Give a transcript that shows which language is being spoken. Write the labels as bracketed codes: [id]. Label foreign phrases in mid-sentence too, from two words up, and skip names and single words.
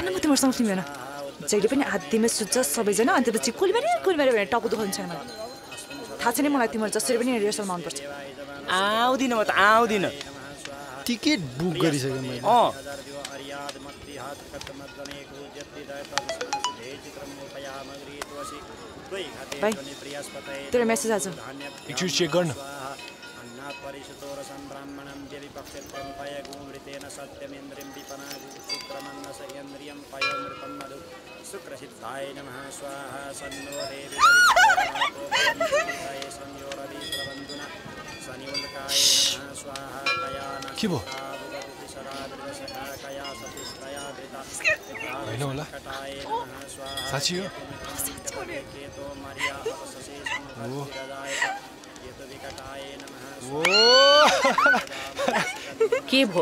[ne] जान म तिमीहरूसँग तिमीहरू जहिले पनि हात्तीमा सुत्छ सबैजना अनि त्यसपछि कुलबारी भनेर टाउको दुखाउनु छैन मलाई थाहा छैन मलाई तिमीहरू जसरी पनि रिहर्सलमा आउनुपर्छ आउँदिन म त आउँदिन टिकट बुक गरिसकेँ मैले भाइ तेरो मेसेज आज एकचोटि चेक गर्न [sa] शुक्रसिद्धाय नमः स्वाहा सन्नो [ne] के भयो होइन होला साँच्ची हो के भो